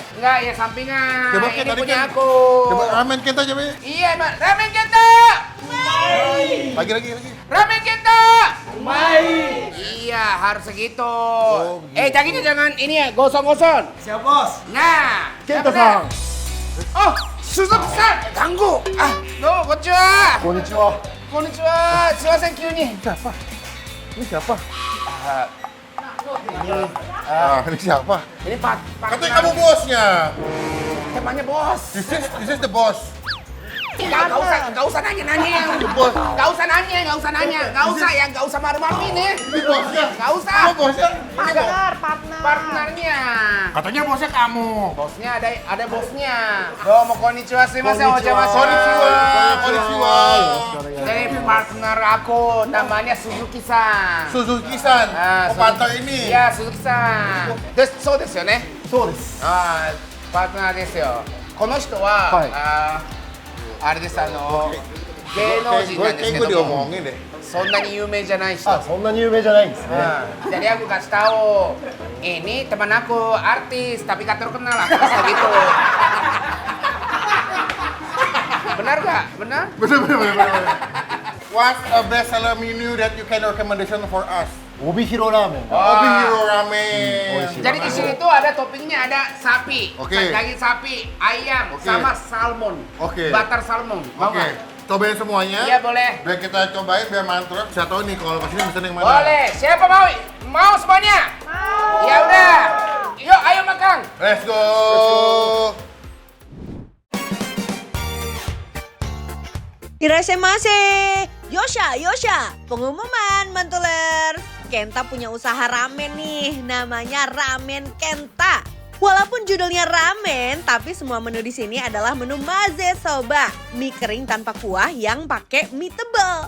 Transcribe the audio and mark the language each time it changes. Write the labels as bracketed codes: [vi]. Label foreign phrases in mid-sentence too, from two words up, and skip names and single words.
[id] Enggak, ya sampingan. Coba Ini tadi punya kan- aku. Coba ramen Kenta coba ya. Iya, Mbak. Ramen Kenta. Lagi. Ramen Kenta. Iya, harus segitu. Oh, begitu. Jaginya jangan ini ya, gosong-gosong. Siap, Bos. Nah, Kenta-san. Oh, Suzuki-san. Ganggu. [ja] こんにちは。こんにちは. Sumimasen, kyūni. [id] Siapa? Ini siapa? Ini Ini siapa? ini Pak. Katanya kamu bosnya. Temanya bos. [en] This is the boss. [id] Nggak usah nanya. Bos. Nggak usah nanya. Nggak usah malu-maluin ya. Ini bosnya. Nggak usah. Kamu bosnya? Partner. Partnernya. Katanya bosnya kamu. Bosnya ada bosnya. [ja] どうもこんにちは、すみません、お邪魔しましょう. Konnichiwa. [id] Jadi partner aku namanya Suzuki-san. Suzuki-san. Partner ini. Iya, Suzuki-san. [ja] そうですよね. そうです。パートナーですよ。この人は、あれです、芸能人なんですけ [id] Gue [ja] ども、 [id] diomongin deh. [ja] そんなに有名じゃない人。あ、そんなに有名じゃないんですね。 [id] Jadi aku kasih tahu, ini teman aku artis tapi gak terkenal lah, terus gitu. Benar gak? Benar? Bener. [en] What's a best seller menu that you can recommendation for us? [ja] 帯広ラーメン。 Obi Hero Ramen. [id] Jadi di sini tuh ada toppingnya, ada sapi, Oke. daging sapi, ayam, Oke. sama salmon, Oke. butter salmon. Mau Oke, nggak? cobain semuanya. Iya boleh. Biar kita cobain biar mantap. Saya tahu nih kalau kesini mesen yang mana. Boleh. Siapa mau? Mau semuanya? Mau. Ya udah. Yuk, ayo makan. [en] Let's go. [ja] Irasemasu. [id] Yosha. Pengumuman, Mantulers. Kenta punya usaha ramen nih, namanya Ramen Kenta. Walaupun judulnya ramen, tapi semua menu di sini adalah menu [ja] まぜそば, [id] mie kering tanpa kuah yang pakai mie tebal.